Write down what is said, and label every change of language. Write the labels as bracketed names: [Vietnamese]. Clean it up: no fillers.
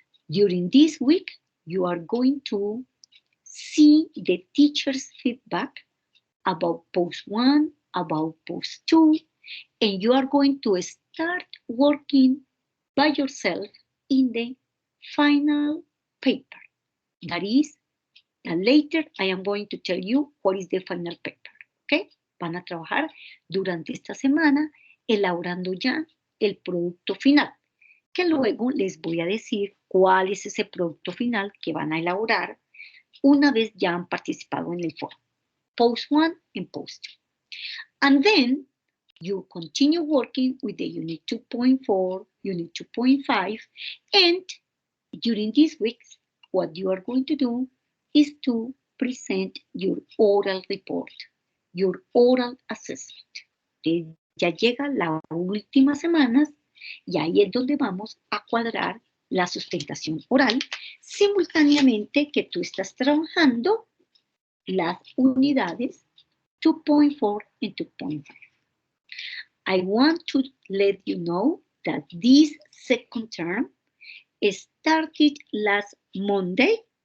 [English] During this week, you are going to see the teacher's feedback about post 1, about post 2, and you are going to start working by yourself in the final paper. That is, later I am going to tell you what is the final paper, okay? [Spanish] van a trabajar durante esta semana elaborando ya el producto final, que luego les voy a decir cuál es ese producto final que van a elaborar una vez ya han participado en el foro. [English] Post 1 and Post 2. And then you continue working with the Unit 2.4, Unit 2.5, and during these weeks, what you are going to do is to present your oral report, your oral assessment. [Spanish] Ya llega las últimas semanas y ahí es donde vamos a cuadrar la sustentación oral, simultáneamente que tú estás trabajando las unidades 2.4 and 2.5. [English] I want to let you know that this second term started last Monday.